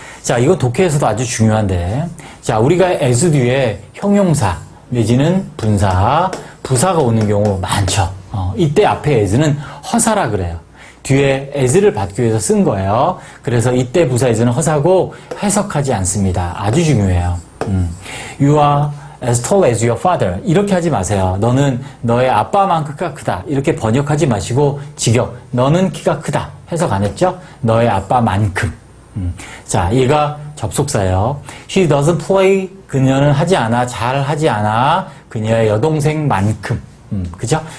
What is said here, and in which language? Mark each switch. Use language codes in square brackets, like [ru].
[ko] 자, 이거 독해에서도 아주 중요한데, 자, 우리가 as 뒤에 형용사 내지는 분사, 부사가 오는 경우 많죠. 이때 앞에 as는 허사라 그래요. 뒤에 as를 받기 위해서 쓴 거예요. 그래서 이때 부사 as는 허사고 해석하지 않습니다. 아주 중요해요. [en] You are as tall as your father. [ko] 이렇게 하지 마세요. 너는 너의 아빠만큼 키가 크다. 이렇게 번역하지 마시고 직역. 너는 키가 크다. 해석 안 했죠? 너의 아빠만큼. 자, 얘가 접속사예요. [en] She doesn't play. [ko] 그녀는 하지 않아. 잘 하지 않아. 그녀의 여동생만큼. 그죠?